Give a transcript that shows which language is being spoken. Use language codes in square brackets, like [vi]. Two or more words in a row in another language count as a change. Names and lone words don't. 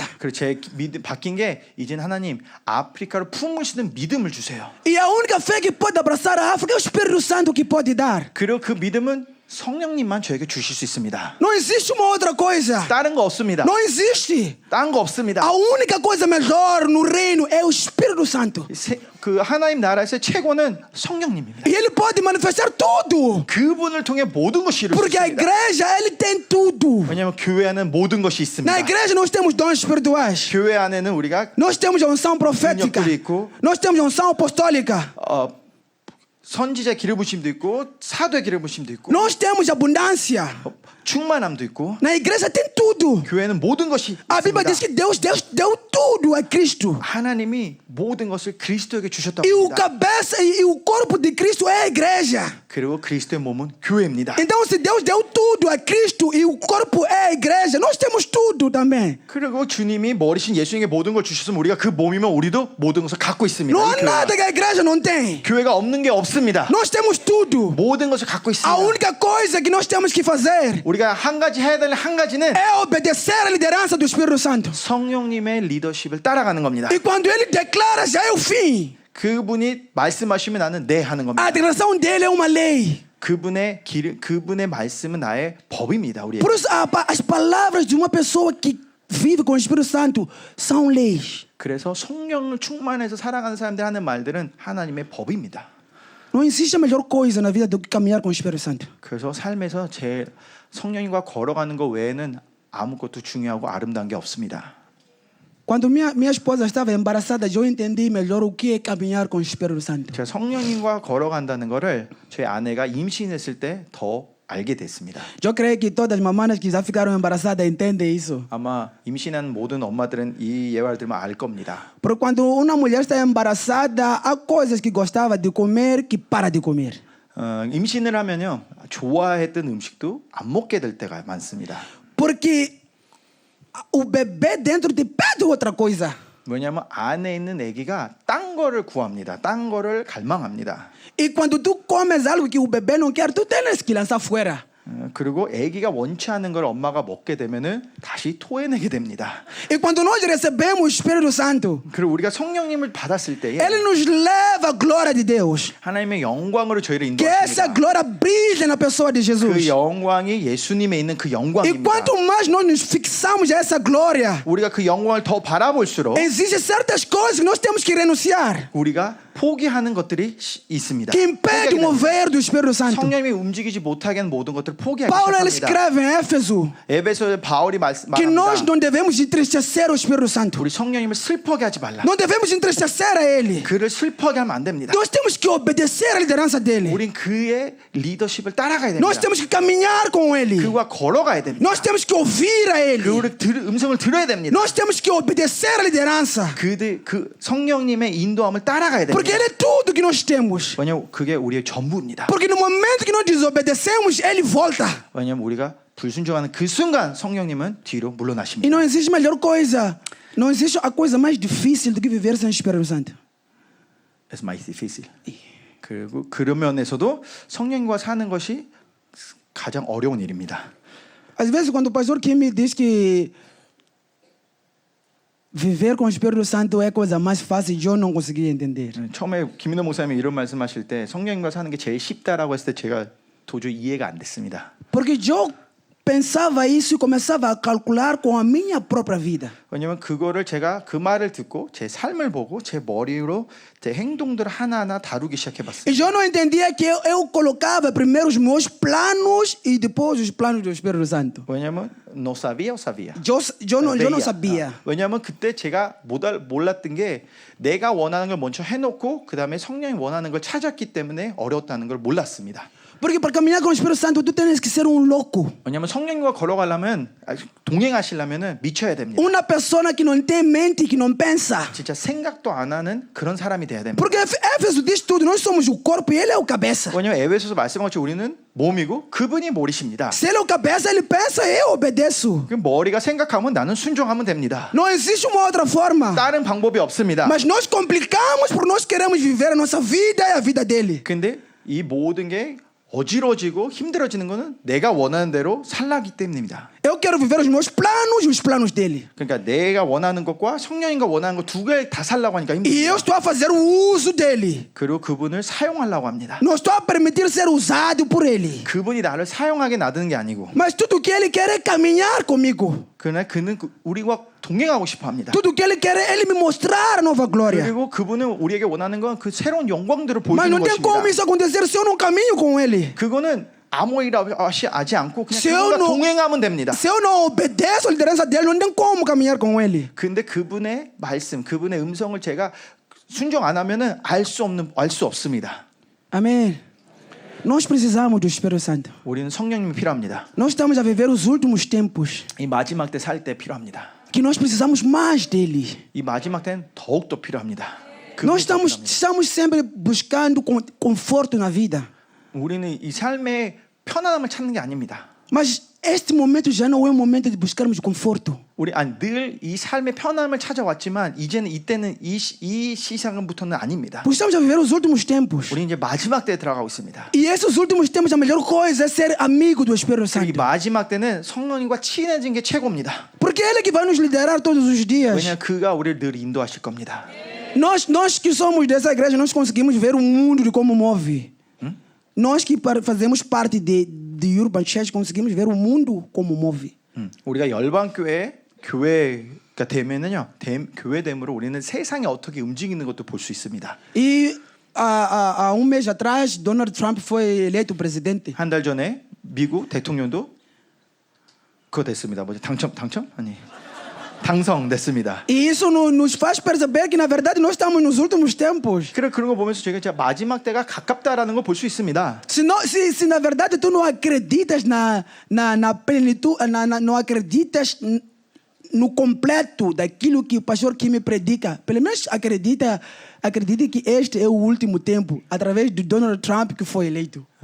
[ko] 그리고 제 믿음 바뀐 게 이제는 하나님 아프리카를 품을 수 있는 믿음을 주세요. [pt] E a única fé que pode abraçar a África é o Espírito Santo que pode dar. [ko] 그리고 그 믿음은 성령님만 저에게 주실 수 있습니다. [pt] Não existe uma outra coisa. [ko] 다른 거 없습니다. [pt] Não existe. [ko] 딴 거 없습니다. [pt] A única coisa melhor no reino é o Espírito Santo. [ko] 그 하나님 나라에서 최고는 성령님입니다. [pt] E ele pode manifestar tudo. [ko] 그분을 통해 모든 것이 이루어집니다. [pt] Porque a igreja, ele tem tudo. [ko] 왜냐하면 교회 안에는 모든 것이 있습니다. [pt] Na igreja nós temos dons espirituais. [ko] 교회 안에는 우리가 [pt] Nós temos a unção profética. [ko] 능력들이 있고, [pt] Nós temos a unção apostólica. [ko] 선지자 기름 부심도 있고 사도의 기름 부심도 있고 [pt] Nós temos abundância. [ko] 충만함도 있고 [pt] Na igreja tem tudo. [ko] 교회는 모든 것이 [pt] A Bíblia diz [ko] 있습니다. [pt] que Deus deu tudo a Cristo. [ko] 하나님이 모든 것을 그리스도에게 주셨다고 [pt] E o [ko] 합니다. [pt] cabeça e o corpo de Cristo é a igreja. [ko] 그리고 그리스도의 몸은 교회입니다. [pt] Então, se Deus deu tudo a Cristo e o corpo é a igreja, nós temos tudo também. [ko] 그리고 주님이 머리신 예수님에게 모든 걸 주셨으면 우리가 그 몸이면 우리도 모든 것을 갖고 있습니다. [pt] Não [ko] 이 [pt] há [ko] 교회가. [pt] nada que a igreja não tem. [ko] 교회가 없는 게 없습니다. [pt] Nós temos tudo. [ko] 모든 것을 갖고 [pt] A [ko] 있습니다. [pt] única coisa que nós temos que fazer [ko] 우리가 한 가지 해야 될 한 가지는 [pt] é obedecer à liderança do Espírito Santo. [ko] 성령님의 리더십을 따라가는 겁니다. [pt] E quando ele declara, já é o fim. [ko] 그분이 말씀하시면 나는 네 하는 [pt] A [ko] 겁니다. [pt] declaração dele é uma lei. [ko] 그분의 말씀은 나의 법입니다. 우리에게. [pt] Por isso, as palavras de uma pessoa que vive com o Espírito Santo são leis. [ko] 그래서 성령을 충만해서 살아가는 사람들 하는 말들은 하나님의 법입니다. [pt] Não existe a melhor coisa na vida do que caminhar com o Espírito Santo. [ko] 그래서 삶에서 제 성령님과 걸어가는 것 외에는 아무것도 중요하고 아름다운 게 없습니다. [pt] Quando minha esposa estava embaraçada, eu entendi melhor o que é caminhar com o Espírito Santo. [ko] 제가 성령님과 걸어간다는 거를 제 아내가 임신했을 때 더 알게 됐습니다. [pt] Eu creio que todas as mamães que já ficaram embaraçadas entendem isso. [ko] 아마 임신한 모든 엄마들은 이 예화를 들으면 알 겁니다. [pt] Porque quando uma mulher está embaraçada, há coisas que gostava de comer que para de comer. [ko] 임신을 하면요 좋아했던 음식도 안 먹게 될 때가 많습니다. [pt] Porque o bebê dentro te pede outra coisa. [ko] 왜냐하면 안에 있는 아기가 딴 거를 구합니다. 딴 거를 갈망합니다. [pt] E quando tu comes algo que o bebê não quer, tu tens que lançar fora. [ko] 그리고 아기가 원치 않는 걸 엄마가 먹게 되면은 다시 토해내게 됩니다. [pt] E quando nós recebemos o Espírito Santo, [ko] 그리고 우리가 성령님을 받았을 때에 [pt] ele nos leva à glória de Deus. [ko] 하나님의 영광으로 저희를 [pt] Que essa [ko] 인도하십니다. [pt] glória brilhe na pessoa de [ko] 그 [pt] Jesus. [ko] 영광이 예수님에 있는 그 [pt] E [ko] 영광입니다. [pt] quanto mais nós nos fixamos a essa glória, [ko] 우리가 그 영광을 더 바라볼수록 [pt] existem certas coisas que nós temos que renunciar, [ko] 우리가 포기하는 것들이 있습니다. [pt] que impedem o mover do Espírito Santo. [ko] 성령이 움직이지 못하게 하는 모든 것들을 포기하기 [pt] Paulo ele [ko] 시작합니다. [pt] escreve em Éfeso [ko] 에베소에 바울이 [pt] que nós [ko] 말합니다. [pt] não devemos entristecer o Espírito Santo. [ko] 우리 성령님을 슬퍼게 하지 말라. [pt] Não devemos entristecer a ele. [ko] 그를 슬퍼게 하면 안 됩니다. [pt] Nós temos que obedecer à liderança dele. [ko] 우린 그의 리더십을 따라가야 됩니다. [pt] Nós temos que caminhar com ele. [ko] 그와 걸어가야 됩니다. [pt] Nós temos que ouvir a ele. [ko] 그 음성을 들어야 됩니다. [pt] Nós temos que obedecer à liderança. [ko] 그 성령님의 인도함을 따라가야 [pt] Porque [ko] 됩니다. [pt] ele é tudo que nós temos. [ko] 왜냐하면 그게 우리의 전부입니다. [pt] Porque no momento que nós desobedecemos, ele volta. [ko] 왜냐하면 우리가 불순종하는 그 순간 성령님은 뒤로 [pt] E [ko] 물러나십니다. [pt] não existe melhor coisa. Não existe a coisa mais difícil do que viver sem o Espírito Santo. Es mais difícil. [ko] 그리고 그런 면에서도 성령과 사는 것이 가장 어려운 일입니다. [pt] Às vezes, quando o pastor Kim me diz que viver com o Espírito Santo é a coisa mais fácil, eu não conseguia entender. [ko] 처음에 김인호 목사님이 이런 말씀하실 때 성령님과 사는 게 제일 쉽다라고 했을 때 제가 도저히 이해가 안 됐습니다. [pt] Porque eu pensava isso e começava a calcular com a minha própria vida. [ko] 왜냐면 그거를 제가 그 말을 듣고 제 삶을 보고 제 머리로 제 행동들을 하나하나 다루기 시작해봤어요. [pt] E eu não entendia que eu colocava primeiro os meus planos e depois os planos do Espírito Santo. [es] 왜냐면 no sabía o sabía. [pt] Eu não sabia. [ko] 왜냐면 그때 제가 몰랐던 게 내가 원하는 걸 먼저 해놓고 그 다음에 성령이 원하는 걸 찾았기 때문에 어려웠다는 걸 몰랐습니다. [pt] Porque para caminhar com o Espírito Santo, tu tens que ser um louco. [ko] 왜냐면 성령님과 걸어가려면 동행하시려면은 미쳐야 됩니다. [pt] Uma pessoa que não tem mente, que não pensa. [ko] 진짜 생각도 안 하는 그런 사람이 돼야 됩니다. [pt] Porque Éfeso diz tudo, nós somos o corpo e ele é o cabeça. [ko] 왜냐면 에베소서 말씀한 것처럼 우리는 몸이고 그분이 머리십니다. [pt] Se ele é o cabeça, ele pensa, eu obedeço. [ko] 그 머리가 생각하면 나는 순종하면 됩니다. [pt] Não existe uma outra forma. [ko] 다른 방법이 없습니다. [pt] Mas nós complicamos porque nós queremos viver a nossa vida e a vida dele. [ko] 근데 이 모든 게 어지러지고 힘들어지는 거는 내가 원하는 대로 살라기 때문입니다. [pt] Eu quero viver os meus planos e os planos dele. [ko] 그러니까 내가 원하는 것과 성령님과 원하는 것 두 개를 다 살라고 하니까 [pt] E eu [ko] 힘듭니다. [pt] estou a fazer o uso dele. [ko] 그리고 그분을 사용하려고 합니다. [pt] Não estou a permitir ser usado por ele. [ko] 그분이 나를 사용하게 놔두는 게 아니고 [pt] Mas tudo que ele quer é caminhar comigo. [ko] 그러나 그는 우리와 동행하고 싶어 합니다. [pt] Tudo que ele quer é ele me mostrar a nova glória. [ko] 그리고 그분은 우리에게 원하는 건 그 새로운 영광들을 [pt] Mas [ko] 보여주는 [pt] não tem como [ko] 것입니다. [pt] isso acontecer se eu não caminho com ele. [ko] 그거는 아무 일 없이 하지 않고 그냥 세워놓- 그분과 동행하면 됩니다. [pt] Se eu não obedeço a liderança dele, não tem como caminhar com ele. [ko] 근데 그분의 말씀, 그분의 음성을 제가 순종 안 하면은 알 수 없습니다. [pt] Amém. Nós precisamos do Espírito Santo. [ko] 우리는 성령님이 필요합니다. [pt] Nós estamos a viver os últimos tempos [ko] 이 마지막 때 살 때 필요합니다. [pt] que nós precisamos mais dele. [ko] 이 마지막 때는 더욱 더 필요합니다. [pt] Nós [ko] 그분이 더 필요합니다. [pt] estamos sempre buscando conforto na vida. [ko] 우리는 이 삶의 편안함을 찾는 게 아닙니다. [pt] Mas este momento já não é o momento de buscarmos conforto. [ko] 우리 늘 이 삶의 편안함을 찾아왔지만 이때는 이 시상부터는 아닙니다. [pt] Porque estamos a viver os últimos tempos. [ko] 우리 이제 마지막 때에 들어가고 있습니다. [pt] E esses últimos tempos, a melhor coisa é ser amigo do Espírito [ko] 이 [pt] Santo. [ko] 마지막 때는 성령님과 친해진 게 최고입니다. [pt] Porque Ele que vai nos liderar todos os dias. [ko] 왜냐하면 그가 우리를 늘 인도하실 겁니다. [pt] Nós que somos dessa igreja, nós conseguimos ver o mundo de como move. Nós que fazemos parte de Urban Church, conseguimos ver o mundo como move. [ko] 우리가 열방교회 교회가 되면은요, 교회됨으로 우리는 세상이 어떻게 움직이는 것도 볼 수 있습니다. [pt] E há mês atrás, Donald Trump foi eleito presidente. [ko] 한 달 전에 미국 대통령도 그거 됐습니다. 뭐지 당첨 아니 당선됐습니다. [pt] E isso nos faz perceber que, na verdade, nós estamos nos últimos tempos. [ko] 그래 그런 거 보면서 제가 마지막 때가 가깝다라는 걸 볼 수 있습니다. [pt] Se na verdade tu não acreditas na plenitude, não acreditas no completo daquilo que o pastor Kimi predica, pelo menos acredite que este é o último tempo, através de Donald Trump que foi eleito.